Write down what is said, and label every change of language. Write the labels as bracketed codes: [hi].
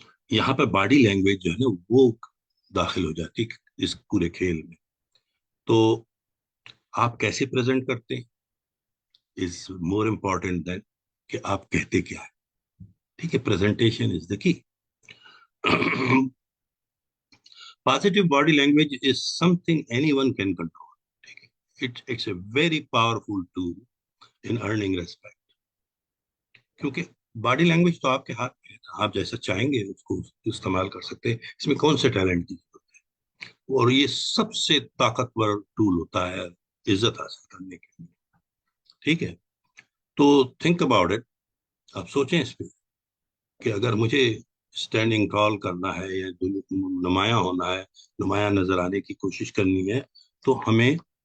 [ur] یہاں پہ body language جو ہے نا وہ داخل ہو جاتی ہے اس پورے کھیل میں، تو آپ کیسے پریزنٹ کرتے ہیں [en] is more important than [ur] کہ آپ کہتے کیا ہے، ٹھیک ہے، [en] Presentation is the key. Positive body language is something anyone can control. It's a very powerful tool in earning respect. [ur] کیونکہ باڈی لینگویج تو آپ کے ہاتھ میں ہے، آپ جیسا چاہیں گے اس کو استعمال کر سکتے ہیں، اس میں کون سے ٹیلنٹ کی ضرورت ہے، اور یہ سب سے طاقتور ٹول ہوتا ہے عزت حاصل کرنے کے لیے، ٹھیک ہے، تو [en] think about it, [ur] آپ سوچیں اس پہ کہ اگر مجھے اسٹینڈنگ ٹال کرنا ہے یا نمایاں ہونا ہے، نمایاں نظر آنے کی کوشش کرنی ہے، تو ہمیں